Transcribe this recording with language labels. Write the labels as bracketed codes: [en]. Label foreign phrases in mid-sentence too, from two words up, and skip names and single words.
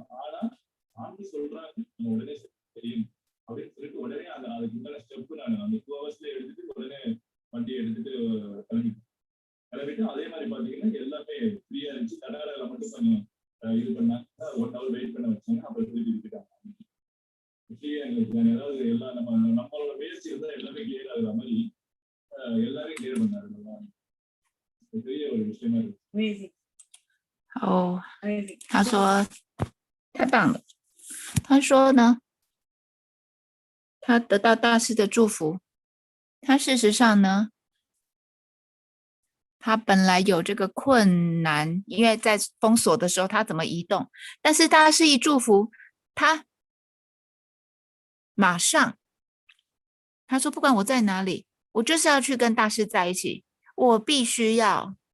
[ta] ஆனா சாமி சொல்றாங்க நம்ம உடனே தெரியும் அப்படின்னு சொல்லிட்டு உடனே அதுக்கு முன்னாடி ஸ்டெப் நான் அந்த 2 ஹவர்ஸ்ல எடுத்துட்டு உடனே வண்டியை எடுத்துட்டு கிளம்பிட்டு அதே மாதிரி பாத்தீங்கன்னா எல்லாமே ஃப்ரீயா இருந்துச்சு. கர்நாடகால மட்டும் கொஞ்சம் இது பண்ணாங்க, 1 hour வெயிட் பண்ண வச்சாங்க, அப்புறம் திருப்பி இருக்காங்க. ஃப்ரீயா எங்களுக்கு ஏதாவது எல்லாம் நம்மளோட முயற்சி இருந்தா எல்லாமே கிளியர் ஆகுற மாதிரி எல்லாமே கிளியர் பண்ணாரு. பெரிய ஒரு விஷயமா இருக்கு. [zh] 哦，他说太棒了。他说呢，他得到大师的祝福。他事实上呢，他本来有这个困难，因为在封锁的时候他怎么移动，但是大师一祝福他，马上他说不管我在哪里，我就是要去跟大师在一起，我必须要。